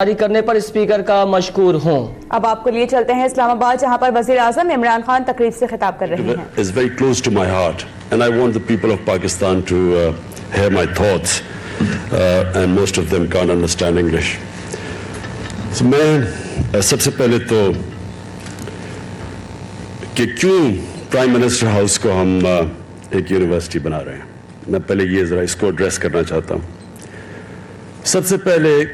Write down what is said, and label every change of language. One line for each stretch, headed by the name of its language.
Urdu: جاری کرنے پر اسپیکر کا مشکور ہوں۔ اب آپ کو لیے چلتے ہیں اسلام آباد، جہاں پر وزیر اعظم عمران خان تقریب سے خطاب کر رہے ہیں۔
English: It's very close to my heart and I want the people of Pakistan to hear my thoughts and most of them can't understand English.
Urdu: So میں سب سے پہلے تو کہ کیوں پرائم منسٹر ہاؤس کو ہم ایک یونیورسٹی بنا رہے ہیں، میں پہلے یہ ذرا اس کو ایڈریس کرنا چاہتا ہوں۔ سب سے پہلے